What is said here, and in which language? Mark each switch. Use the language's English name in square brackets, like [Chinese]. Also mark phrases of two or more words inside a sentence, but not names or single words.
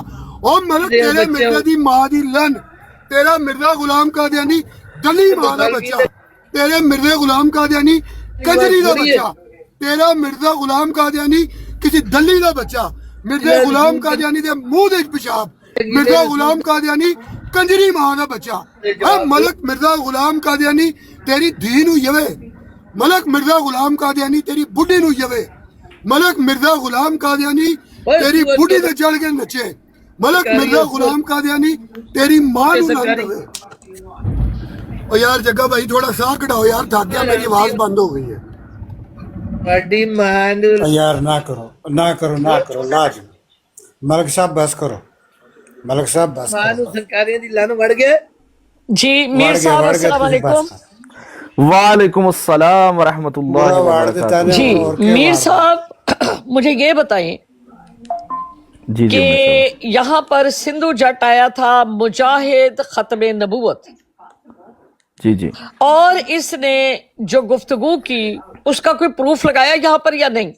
[Punjabi] ਉਹ ਮਤਲਬ ਤੇਰੇ ਮਿਰਜ਼ੇ ਦੀ ਮਾਂ ਦੀ ਲਨ, ਤੇਰਾ ਮਿਰਜ਼ਾ ਗੁਲਾਮ ਕਾਦੀਆਨੀ ਗਲੀ ਮਾਂ ਦਾ ਬੱਚਾ, ਤੇਰੇ ਮਿਰਜ਼ੇ ਗੁਲਾਮ ਕਾਦੀਆਨੀ ਕੰਜਰੀ ਦਾ ਬੱਚਾ, ਤੇਰਾ ਮਿਰਜ਼ਾ ਗੁਲਾਮ ਕਾਦੀਆਨੀ ਕਿਸੇ ਦਿੱਲੀ ਦਾ ਬੱਚਾ, ਮਿਰਜ਼ਾ ਗੁਲਾਮ ਕਾਦੀਆਨੀ ਦੇ ਮੂੰਹ ਦੇ ਪਿਸ਼ਾਬ, ਮਿਰਜ਼ਾ ਗੁਲਾਮ ਕਾਦੀਆਨੀ ਕੰਜਰੀ ਮਾਂ ਦਾ ਬੱਚਾ ਹੈ। ਮਲਕ ਮਿਰਜ਼ਾ ਗੁਲਾਮ ਕਾਦੀਆਨੀ ਤੇਰੀ ਧੀ ਨੂੰ ਯਵੇ, ਮਲਕ ਮਿਰਜ਼ਾ ਗੁਲਾਮ ਕਾਦੀਆਨੀ ਤੇਰੀ ਬੁੱਢੀ ਨੂੰ ਯਵੇ, ਮਲਕ ਮਿਰਜ਼ਾ ਗੁਲਾਮ ਕਾਦੀਆਨੀ ਤੇਰੀ ਬੁੱਢੀ ਤੇ ਚੜ ਕੇ ਨੱਚੇ, ਮਲਕ ਮਿਰਜ਼ਾ ਗੁਲਾਮ ਕਾਦੀਆਨੀ ਤੇਰੀ ਮਾਂ ਨੂੰ ਨਾ ਦੇਵੇ। [Hindi] ओ यार जग्गा भाई थोड़ा साह कटाओ यार, थक गया, मेरी आवाज बंद हो गई है। यार ना करो लाज। मलिक साहब बस करो, मलिक साहब बस करो। [Punjabi] ਸਰਕਾਰੀਆਂ ਦੀ ਲਾਨ ਵੜ ਗਏ [Hindi] जी। मीर साहब [Arabic] السلام عليكم. وعليكم السلام ورحمة الله وبركاته. [Hindi] जी मीर साहब मुझे ये बताएं कि यहाँ पर सिंधु जट आया था मुजाहिद खत्म नबूवत, जी, और इसने जो गुफ्तगू की उसका कोई प्रूफ लगाया यहाँ पर या नहीं?